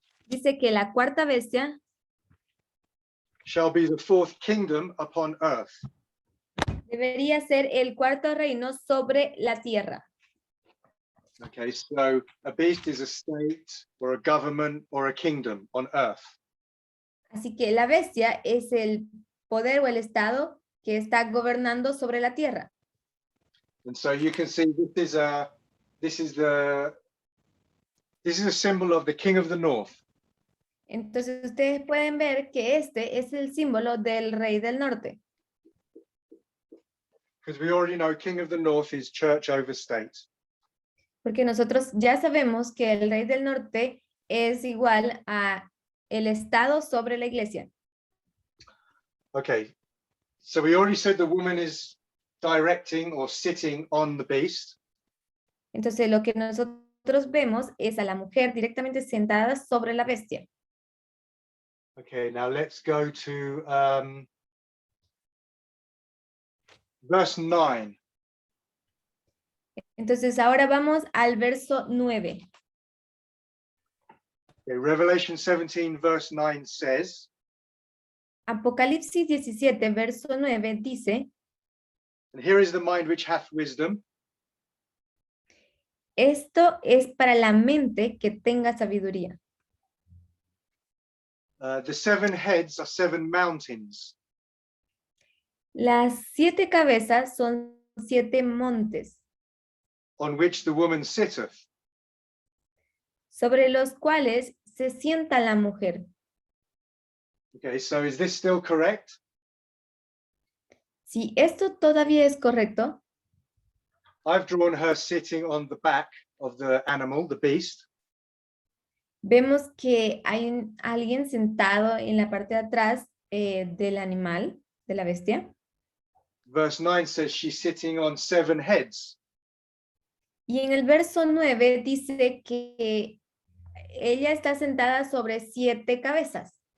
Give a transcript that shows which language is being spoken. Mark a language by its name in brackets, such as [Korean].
[Spanish] dice que la cuarta bestia [English] shall be the fourth kingdom upon earth. [Spanish] debería ser el cuarto reino sobre la tierra. [English] Okay, so a beast is a state or a government or a kingdom on earth. [Spanish] Así que la bestia es el poder o el Estado que está gobernando sobre la tierra. [English] And so you can see this is a symbol of the king of the north. [Spanish] Entonces ustedes pueden ver que este es el símbolo del rey del norte. [English] Because we already know king of the north is church over state. [Spanish] Porque nosotros ya sabemos que el rey del norte es igual a el Estado sobre la iglesia. [English] Okay, so we already said the woman is directing or sitting on the beast. [Spanish] Entonces lo que nosotros vemos es a la mujer directamente sentada sobre la bestia. [English] Okay, now let's go to verse 9. [Spanish] Entonces ahora vamos al verso 9. [English] Okay, Revelation 17 verse 9 says, [Spanish] Apocalipsis 17, verso 9 dice, [English] and here is the mind which hath wisdom. [Spanish] esto es para la mente que tenga sabiduría. [English] The 7 heads are 7 mountains. [Spanish] Las 7 cabezas son 7 montes, [English] On which the woman sitteth. [Spanish] sobre los cuales se sienta la mujer. [English] Okay, so is this still correct? [Spanish] Si esto todavía es correcto, [English] I've drawn her sitting on the back of the animal, the beast. [Spanish] vemos que hay alguien sentado en la parte de atrás del animal, de la bestia. [English] Verse 9 says she's sitting on 7 heads. [Spanish] Y en el verso 9 dice que ella está sentada sobre 7 cabezas.